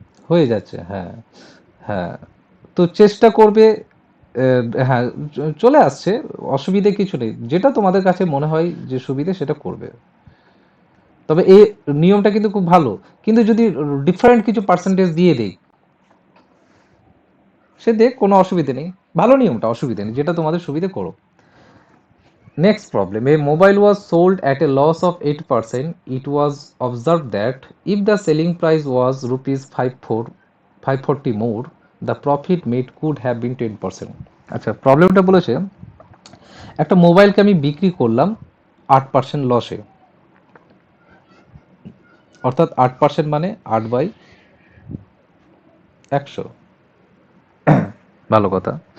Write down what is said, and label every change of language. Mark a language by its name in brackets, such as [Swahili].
[Bangla] হয়ে যাচ্ছে, হ্যাঁ হ্যাঁ, তো চেষ্টা করবে, হ্যাঁ চলে আসছে, অসুবিধে কিছু নেই, যেটা তোমাদের কাছে মনে হয় যে সুবিধে সেটা করবে, তবে এই নিয়মটা কিন্তু খুব ভালো, কিন্তু যদি ডিফারেন্ট কিছু পার্সেন্টেজ দিয়ে দেই সে দেখ কোনো অসুবিধে নেই, ভালো নিয়মটা, অসুবিধে নেই, যেটা তোমাদের সুবিধে করো। [English] Next problem, a mobile was sold at a loss of 8%. It was observed that if the selling price was rupees 540 more, the profit made could have been 10%. [Bangla] আচ্ছা প্রবলেমটা বলেছে একটা মোবাইলকে আমি বিক্রি করলাম 8% লসে, অর্থাৎ 8% মানে 8/100, ভালো কথা।